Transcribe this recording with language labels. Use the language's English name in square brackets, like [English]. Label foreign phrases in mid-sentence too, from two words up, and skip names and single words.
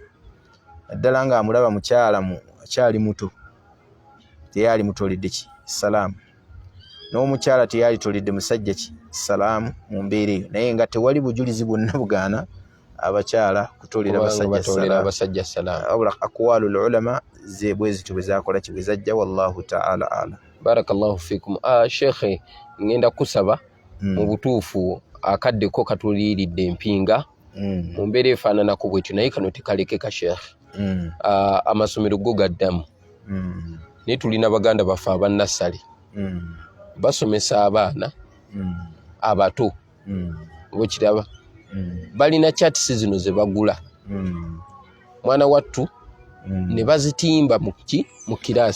[Ganda] Naddala ng'amulaba mukyala akyali muto teyali mutoledde ki salaamu. N'omukyala teyali toledde musajja ki salaamu mu mbeera eyo, naye nga tewali bujulizi bwonna bugaana abakyala kutolera abasajja salaamu. Wabula [Arabic] أقوال العلماء [Ganda] ze bwe zityo bwe zakola ki bwe zajja, [Arabic] والله تعالى أعلم. بارك الله فيكم. [Ganda] Shekhe, ngenda kusaba mu butuufu akaddeko katuliiridde empinga mu mbeera efaananako bwetyo, naye kano tekalekeka shekhe. Amasomero go gaddamu. Naye tulina baganda baffe abannassale basomesa abaana abato bwekiraba balina chatisi zino ze bagula mwana wattu ne bazitimba mu kiraasi.